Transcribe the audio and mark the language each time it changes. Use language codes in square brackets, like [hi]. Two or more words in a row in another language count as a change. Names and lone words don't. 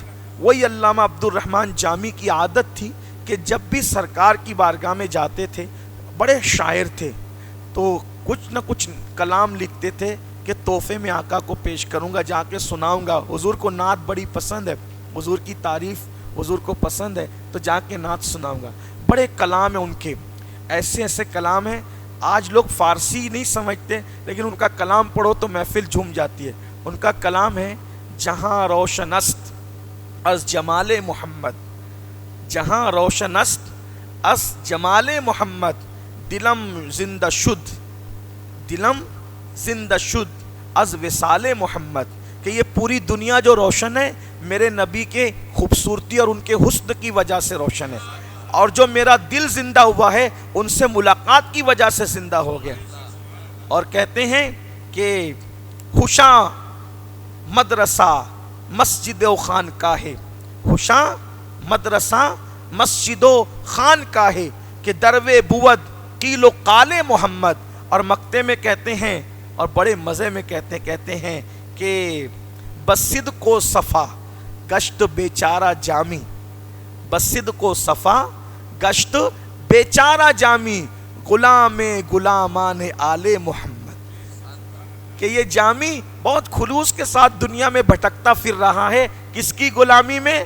[ur] وہی علامہ عبد الرحمن جامی کی عادت تھی کہ جب بھی سرکار کی بارگاہ میں جاتے تھے، بڑے شاعر تھے، تو کچھ نہ کچھ کلام لکھتے تھے کہ تحفے میں آقا کو پیش کروں گا، جا کے سناؤں گا، حضور کو نعت بڑی پسند ہے، حضور کی تعریف حضور کو پسند ہے، تو جا کے نعت سناؤں گا۔ بڑے کلام ہیں ان کے، ایسے ایسے کلام ہیں، آج لوگ فارسی نہیں سمجھتے لیکن ان کا کلام پڑھو تو محفل جھوم جاتی ہے۔ ان کا کلام ہے [fa] جہاں روشن است از جمال محمد، جہاں روشن است از جمال محمد، دلم زندہ شد، دلم زندہ شد از وصال محمد، [ur] کہ یہ پوری دنیا جو روشن ہے میرے نبی کے خوبصورتی اور ان کے حسن کی وجہ سے روشن ہے، اور جو میرا دل زندہ ہوا ہے ان سے ملاقات کی وجہ سے زندہ ہو گیا۔ اور کہتے ہیں کہ [fa] خوشاں مدرسہ مسجد و خانقاہ، خوشاں مدرسہ مسجد و خانقاہ، کہ دروے بود قیل و قال محمد۔ [ur] اور مکتے میں کہتے ہیں اور بڑے مزے میں کہتے ہیں کہ [fa] بصد کو صفا گشت بیچارہ جامی، بصد کو صفا گشت بیچارہ جامی، غلام غلامان آل محمد، [ur] کہ یہ جامی بہت خلوص کے ساتھ دنیا میں بھٹکتا پھر رہا ہے، کس کی غلامی میں؟